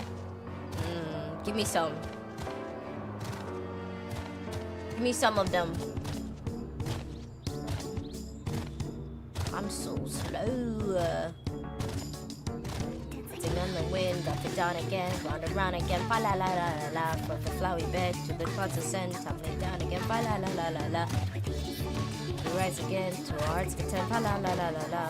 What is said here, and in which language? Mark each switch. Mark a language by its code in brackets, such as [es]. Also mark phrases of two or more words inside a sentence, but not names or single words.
[en] Give me some. Give me some of them. I'm so slow. On the wind, up and down again, round and round again, fa la la la la la. From the flowery bed to the clouds ascend, tumbling down again, fa la la la la la. You rise again to our heart's content, fa la la la la la.